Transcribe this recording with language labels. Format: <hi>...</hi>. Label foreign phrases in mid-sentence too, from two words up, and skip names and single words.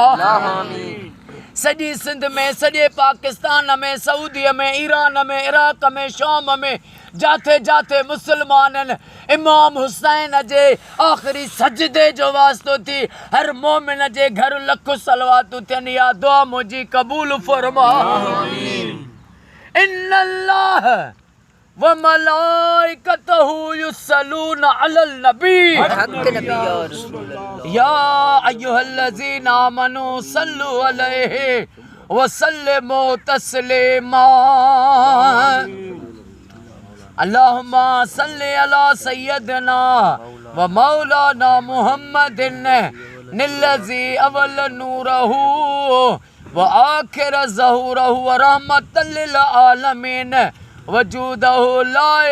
<sd>सॼी सिंध में सॼे पाकिस्तान में सऊदीअ में ईरान में इराक में शाम में जाते जाते मुसलमाननि इमाम हुसैन जे आख़िरी सजदे जो वास्तो थी हर मोमिन जे घर लख सलवातूं थियनि। या दुआ मुंहिंजी क़बूल फरमा।</sd> <ar>إن الله وملائكته يصلون على النبي يا أيها الذين آمنوا صلوا عليه وسلموا تسليما. اللهم صل على سيدنا ومولانا محمد الذي أول نوره وآخر ظهوره ورحمة للعالمين وجوده لا</ar>